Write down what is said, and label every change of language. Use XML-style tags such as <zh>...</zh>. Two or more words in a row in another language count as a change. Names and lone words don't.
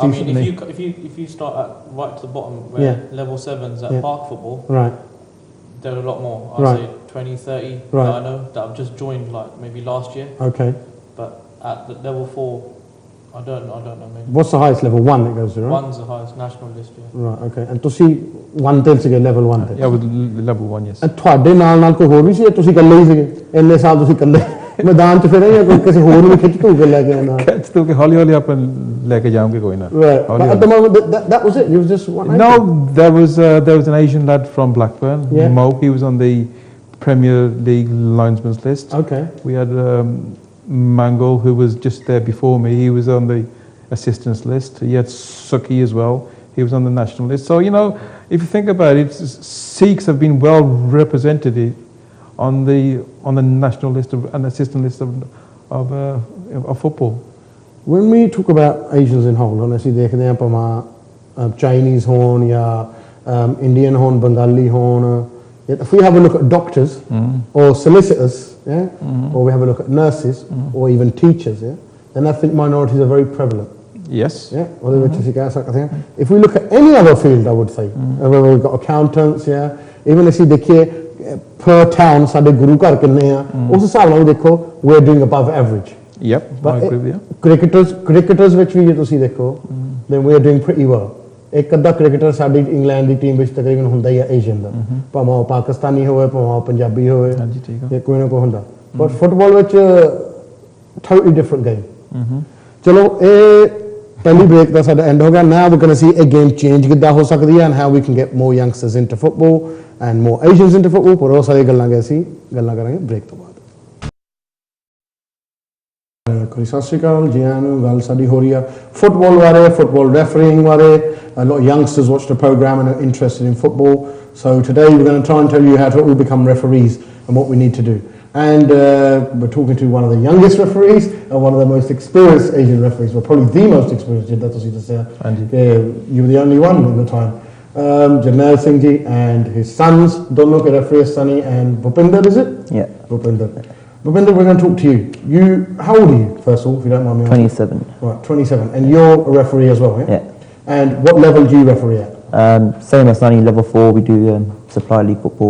<en>I mean, if you start at right to the bottom, where level 7s at park football, right, there are a lot more. I'd say 20, 30 right. that I know that I've just joined, like maybe last year. Okay. But at the level 4, I don't know maybe. What's the highest level? 1 it goes to, right? 1's the highest national list, yeah. Right, okay. And</en> <pa>ਤੁਸੀਂ 1 ਤੇ ਸੀਗੇ ਲੈਵਲ 1 ਤੇ?</pa> <en>Yeah, with level 1, yes.</en> <pa>ਤੁਹਾਡੇ ਨਾਲ ਕੋਈ ਹੋਰ ਵੀ ਸੀ ਜਾਂ ਤੁਸੀਂ ਇਕੱਲੇ ਹੀ ਸੀਗੇ? ਇੰਨੇ ਸਾਲ ਤੁਸੀਂ ਇਕੱਲੇ ਮੈਦਾਨ 'ਚ ਫਿਰੇ ਜਾਂ ਕੋਈ ਕਿਸੇ ਹੋਰ ਨੂੰ ਵੀ ਖਿੱਚ ਧੂ ਕੇ ਲੈ ਕੇ ਆਉਣਾ? ਖਿੱਚ ਧੂ ਕੇ ਹੌਲੀ ਆਪਾਂ ਲੈ ਕੇ ਜਾਵਾਂਗੇ ਕੋਈ ਨਾ.</pa> <en>Right. But at the moment, that was it? It was just one? No, there was an Asian lad from Blackburn, Yeah. Mo. He was on the Premier League linesman's list. Okay. We had Mangal, who was just there before me. He was on the assistants list. He had Suki as well. He was on the national list. So, you know, if you think about it, Sikhs have been well represented on the national list and assistant list of football. When we talk about Asians in whole, honestly,</en> <pa>देखते हैं पमा Chinese होन या Indian होन, Bengali होन.</pa> <en>If we have a look at doctors or solicitors, yeah, or we have a look at nurses or even teachers, yeah, then I think minorities are very prevalent. Yes. Yeah. If we look at any other field, I would say, whether we've got accountants, yeah, even if you look per town,</en> <pa>ਸਾਡੇ ਗੁਰੂ ਘਰ ਕਿੰਨੇ ਆ, ਉਸ ਹਿਸਾਬ ਨਾਲ ਦੇਖੋ</pa> <en>we're doing above average. Yep, I agree with you. Cricketers which</en> <pa>ਵੀ ਜੇ ਤੁਸੀਂ ਦੇਖੋ,</pa> <en>then we are doing pretty well.</en> <pa>ਇੱਕ ਅੱਧਾ ਕ੍ਰਿਕਟਰ ਸਾਡੀ ਇੰਗਲੈਂਡ ਦੀ ਟੀਮ ਵਿੱਚ ਤਕਰੀਬਨ ਹੁੰਦਾ ਹੀ ਆ ਏਸ਼ੀਅਨ ਦਾ, ਭਾਵੇਂ ਉਹ ਪਾਕਿਸਤਾਨੀ ਹੋਵੇ ਭਾਵੇਂ ਉਹ ਪੰਜਾਬੀ ਹੋਵੇ, ਹਾਂਜੀ ਠੀਕ ਆ, ਇਹ ਕੋਈ ਨਾ ਕੋਈ ਹੁੰਦਾ, ਬਟ ਫੁੱਟਬਾਲ ਵਿੱਚ</pa> <en>totally different game.</en> <pa>ਚਲੋ ਇਹ ਪਹਿਲੀ ਬ੍ਰੇਕ ਦਾ ਸਾਡਾ ਐਂਡ ਹੋ ਗਿਆ.</pa> <en>Now we're going to see a game change</en> <pa>ਕਿੱਦਾਂ ਹੋ ਸਕਦੀ ਹੈ</pa> <en>and how we can get more youngsters into football and more Asians into football.</en> <pa>ਪਰ ਉਹ ਸਾਰੀ ਗੱਲਾਂ ਅਸੀਂ ਗੱਲਾਂ ਕਰਾਂਗੇ ਬ੍ਰੇਕ ਤੋਂ ਬਾਅਦ. ਕੋਈ ਸਤਿ ਸ਼੍ਰੀ ਅਕਾਲ ਜੀ ਆਇਆਂ ਨੂੰ. ਗੱਲ ਸਾਡੀ ਹੋ ਰਹੀ ਆ ਫੁੱਟਬਾਲ ਬਾਰੇ,</pa> <en>football refereeing</en> <pa>ਬਾਰੇ.</pa> <en>A lot of youngsters watch the program and are interested in football. So today we're going to try and tell you how to all become referees and what we need to do. And we're talking to one of the youngest referees and one of the most experienced Asian referees. Well, probably the most experienced. You were the only one at the time. Jarnail Singh ji and his sons,</en> <pa>ਦੋਨੋ ਕੇ</pa> <en>referee Sunny and Bhupinder, is it? Yeah. Bhupinder, we're going to talk to you. How old are you, first of all, if you don't mind me asking? 27. Right, 27. And you're a referee as well, yeah? Yeah. And what level do you referee at? Same as Sunny, level 4. We do supply league football.</en>